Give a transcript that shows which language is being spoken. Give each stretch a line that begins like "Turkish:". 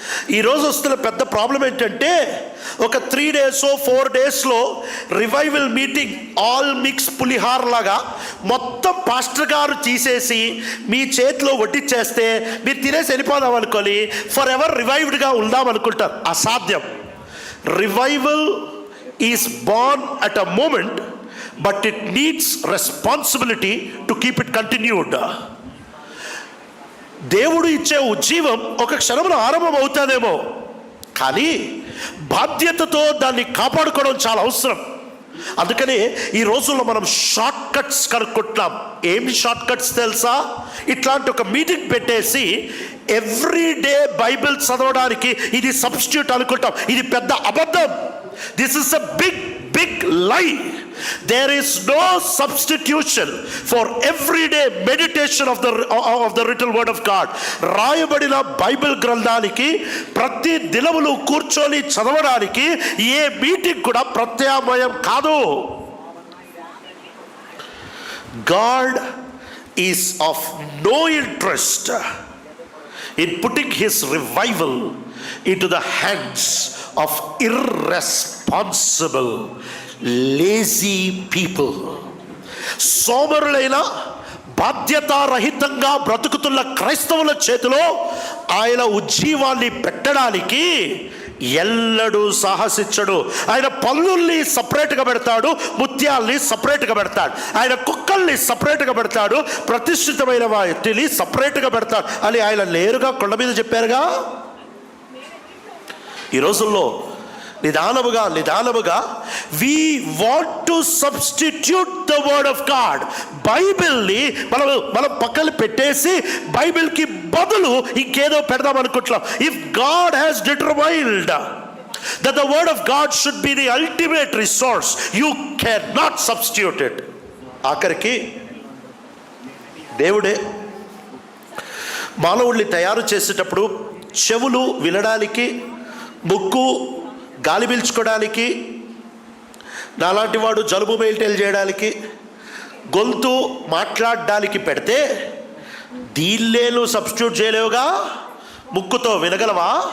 Telugu: ఈరోజు వస్తున్న పెద్ద ప్రాబ్లం ఏంటంటే, ఒక 3 days 4 days revival meeting all mix పులిహార్ లాగా మొత్తం పాస్టర్ గారు తీసేసి మీ చేతిలో వడ్డిచ్చేస్తే మీరు తినేసి వెళ్ళిపోదాం అనుకొని ఫర్ ఎవర్ రివైవ్డ్గా ఉందాం అనుకుంటారు. అసాధ్యం.
English: Revival is born at a moment, but it needs responsibility to keep it continued.
Telugu: దేవుడు ఇచ్చే ఉజ్జీవం ఒక క్షణంలో ఆరంభం అవుతాదేమో, కానీ బాధ్యతతో దాన్ని కాపాడుకోవడం చాలా అవసరం. అందుకని ఈ రోజుల్లో మనం షార్ట్ కట్స్ కనుక్కుంటున్నాం. ఏమి షార్ట్ కట్స్ తెలుసా? ఇట్లాంటి ఒక మీటింగ్ పెట్టేసి ఎవ్రీడే బైబిల్ చదవడానికి ఇది సబ్స్టిట్యూట్ అనుకుంటాం. ఇది పెద్ద అబద్ధం.
English: This is a big lie. There is no substitution for everyday meditation of the written word of God.
Telugu: రాయబడిన బైబిల్ గ్రంథానికి ప్రతి దినములు కూర్చొని చదవడానికి ఏ మీటింగ్ కూడా ప్రత్యామ్నాయం కాదు.
English: God is of no interest in putting his revival into the hands of irresponsible lazy people.
Telugu: సోమరులైన బాధ్యతారహితంగా బ్రతుకుతున్న క్రైస్తవుల చేతిలో ఆయన ఉజ్జీవాన్ని పెట్టడానికి ఎల్లడూ సాహసించడు. ఆయన పన్నుల్ని సపరేట్గా పెడతాడు, ముత్యాల్ని సపరేట్గా పెడతాడు, ఆయన కుక్కల్ని సపరేట్గా పెడతాడు, ప్రతిష్ఠితమైన వాటిని సపరేట్గా పెడతాడు అని ఆయన నేరుగా కొండ మీద చెప్పారుగా. ఈ రోజుల్లో నిదానముగా
English: we want to substitute the word of God.
Telugu: బైబిల్ని మనం పక్కన పెట్టేసి బైబిల్కి బదులు ఇంకేదో పెడదాం అనుకుంటున్నాం.
English: If God has determined that the word of God should be the ultimate resource, you cannot substitute it.
Telugu: ఆఖరికి దేవుడే మానవుల్ని తయారు చేసేటప్పుడు చెవులు వినడానికి, ముక్కు గాలి పీల్చుకోవడానికి, నాలాంటి వాడు జలుబు మెయింటైన్ చేయడానికి, గొంతు మాట్లాడడానికి పెడితే దీన్నేను సబ్స్టిట్యూట్ చేయలేవుగా. ముక్కుతో వినగలవా?